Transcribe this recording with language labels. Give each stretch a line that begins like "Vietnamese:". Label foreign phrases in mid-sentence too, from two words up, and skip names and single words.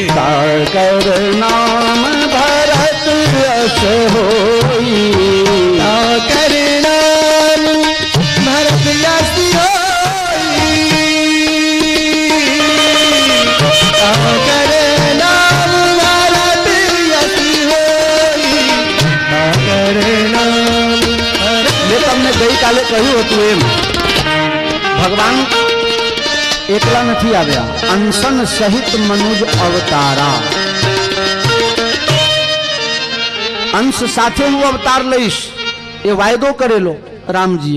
Awadhi: साकर नाम भरत यश होई, साकर नाम भरत यश होई. साकर नाम भरत यश होई, साकर नाम.
Gujarati: મેં તમને ગઈકાલે કહ્યું હતું એમ, ભગવાન એકલા નથી આવ્યા,
Awadhi: अंशन सहित मनुज अवतारा.
Gujarati: અંશ સાથે હું અવતાર લઈશ એ વાયદો કરેલો રામજીએ.